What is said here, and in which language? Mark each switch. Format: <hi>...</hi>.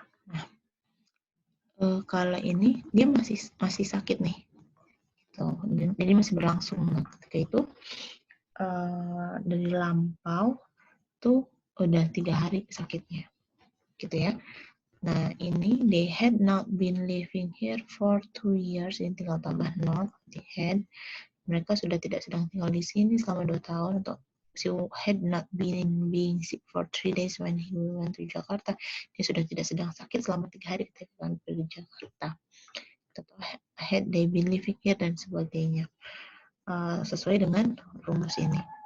<id>Nah, kalau ini dia masih sakit nih. Gitu. Jadi masih berlangsung. Nah, ketika itu dari lampau tuh udah 3 hari sakitnya. Gitu ya. Nah, ini</id> <en>they had not been living here for 2 years.</en> <id>Ini tinggal tambah not, they had. Mereka sudah tidak sedang tinggal di sini selama 2 tahun. Untuk</id> <en>she had not been being sick for 3 days when he went to Jakarta.</en> <id>Dia sudah tidak sedang sakit selama 3 hari ketika kami pergi ke Jakarta.</id> <en>Had they been living here</en> <id>dan sebagainya. Sesuai dengan rumus ini.</id>